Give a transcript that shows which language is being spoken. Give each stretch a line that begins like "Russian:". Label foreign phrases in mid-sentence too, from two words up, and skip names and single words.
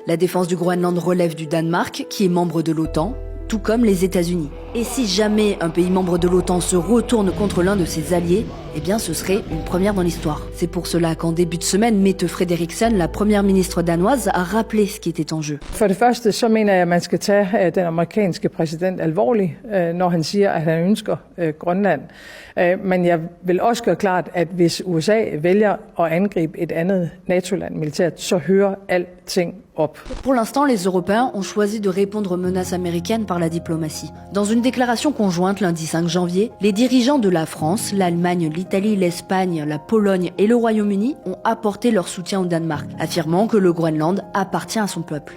French: La défense du Groenland relève du Danemark, qui est membre de l'OTAN, tout comme les États-Unis. Et si jamais un pays membre de l'OTAN se retourne contre l'un de ses alliés, eh bien ce serait une première dans l'histoire. C'est pour cela qu'en début de semaine, Mette Frederiksen, la première ministre danoise, a rappelé ce qui était en jeu.
Danish: For det første, så mener jeg, at man skal tage den amerikanske præsident alvorligt, når han siger, at han ønsker Grønland. Men jeg vil også gøre klart, at hvis USA vælger at angribe et andet NATO-land militært, så hører alting op.
French: Pour l'instant, les Européens ont choisi de répondre aux menaces américaines par la diplomatie. Dans une déclaration conjointe lundi 5 janvier, les dirigeants de la France, l'Allemagne, l'Italie, l'Espagne, la Pologne et le Royaume-Uni ont apporté leur soutien au Danemark, affirmant que le Groenland appartient à son peuple.